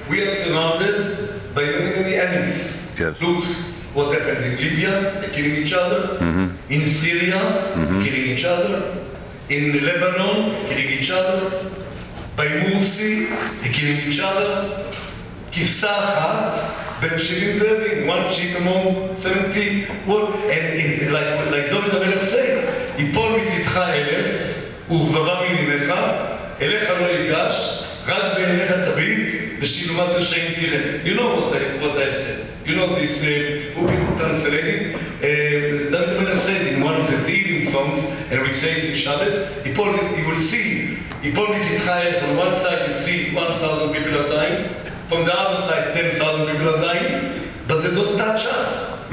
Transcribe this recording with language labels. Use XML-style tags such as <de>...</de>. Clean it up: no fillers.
<en>We are surrounded by many enemies. Yes. Look what happened in Libya, they're killing each other. In Syria, killing each other. In Lebanon, killing each other. By Mursi, they're killing each other.</en> <he>כבשה אחת בין 70 זאבים,</he> <en>one sheep among 70, and like</en> <he>דוד המלך say, יפול מצדך 1,000 וגברה מימינך, אליך לא ייגש, רק בעיניך תביט, ושילומת רשעים תראה.</he> <en>You know what I said. You know this, who is translating? David Melech said in one of the Tehillim songs, and we say it in Shabbos, you will see,</en> <he>יפול מצדך 1,000,</he> <en>on one side you see 1,000 people are dying, from the other side 10,000 people are dying, but they don't touch us.</en>